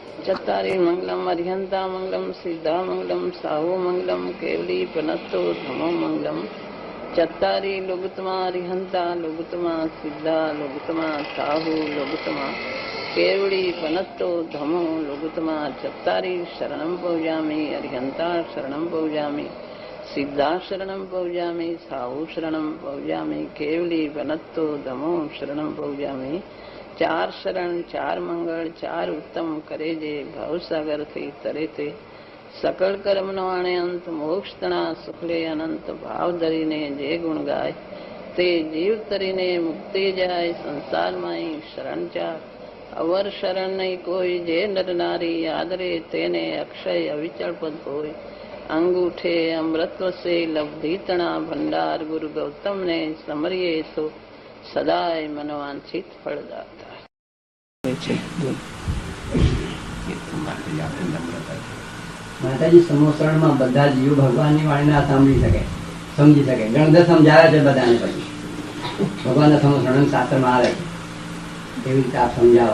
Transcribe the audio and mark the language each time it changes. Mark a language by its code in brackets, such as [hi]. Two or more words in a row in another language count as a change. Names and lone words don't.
[pra] चत्तारि मंगलम अरिहंता मंगलम सिद्धा मंगलम साहु मंगलम केवली पनत्तो धमो मंगलम चत्तारि लोगुतमा अरिहंता लोगुतमा सिद्धा लोगुतमा साहु लोगुतमा केवली पनत्तो धमो लोगुतमा चत्तारि शरणं पौजामि अरिहंता शरणं पौजामि सिद्धा शरणं पौजामि साहु शरणं पौजामि केवली पनत्तो धमो शरणं पौजामि [gu] ચાર શરણ ચાર મંગલ ચાર ઉત્તમ કરે જે ભવસાગર થી તરે તે સકલ કર્મ નો આણે અંત મોક્ષ તણા સુખલે અનંત ભાવ ધરીને જે ગુણ ગાય તે જીવ તરીને મુક્તિ જાય સંસાર માંહી શરણ ચાર અવર શરણ નહીં કોઈ જે નર નારી આદરે તેને અક્ષય અવિચલ પદ હોય અંગૂઠે અમૃતવ સે લબ્ધિ તણા ભંડાર ગુરુ ગૌતમ ને સમરિયે સૌ સદાય મનોવાંછિત ફલદાતા માતાજી સમોસરણમાં બધા જીવ ભગવાનની વાણીને સાંભળી શકે, સમજી શકે. ગણધર સમજાવે છે બધાને, પછી ભગવાનના સમોસરણ શાસ્ત્રમાં આવે એવી રીતે આપ સમજાવો.